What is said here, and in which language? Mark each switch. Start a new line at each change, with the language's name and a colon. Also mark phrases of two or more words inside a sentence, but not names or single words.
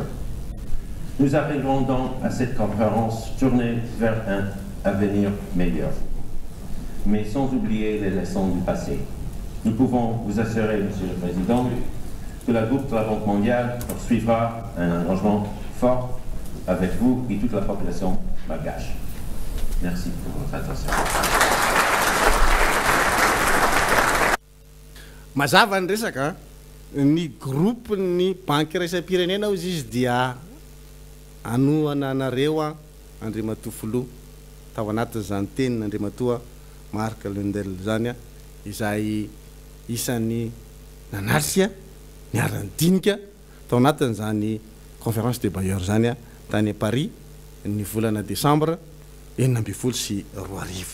French: Nous arriverons donc à cette conférence tournée vers un avenir meilleur, mais sans oublier les leçons du passé. Nous pouvons vous assurer, Monsieur le Président, que la groupe de la Banque mondiale poursuivra un engagement fort avec vous et toute la population malgache. Merci pour votre attention.
Malagasy: Mazava ny resaka ny groupe ny banky iraisam-pirenena ozy izy dia anoana anareo Andriamatoa Filoha tao anatin'izany teniny Andriamatoa Marc Lundell zany izay isan'ny nanatrika niarany dinika tao anatin'izany
French: conférence de bailleurs
Malagasy: zany tany Paris ny volana décembre 2024.